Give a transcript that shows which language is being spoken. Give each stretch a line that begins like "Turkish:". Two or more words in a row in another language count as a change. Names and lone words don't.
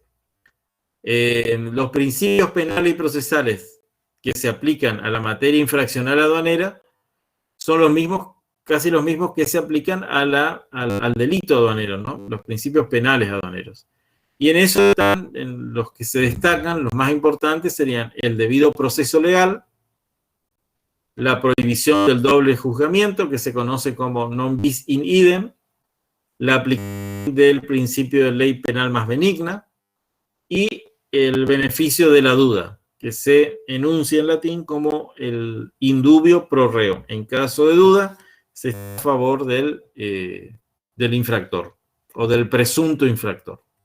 Spanish: Los principios penales y procesales que se aplican a la materia infraccional aduanera son los mismos, casi los mismos que se aplican al delito aduanero, ¿no? Los principios penales aduaneros. Y en eso están los que se destacan, los más importantes serían el debido proceso legal, la prohibición del doble juzgamiento, que se conoce como
Latin: non bis in idem,
Spanish: la aplicación del principio de ley penal más benigna y el beneficio de la duda, que se enuncia en latín como el
Latin: indubio pro reo.
Spanish: En caso de duda, se está a favor del infractor o del presunto infractor.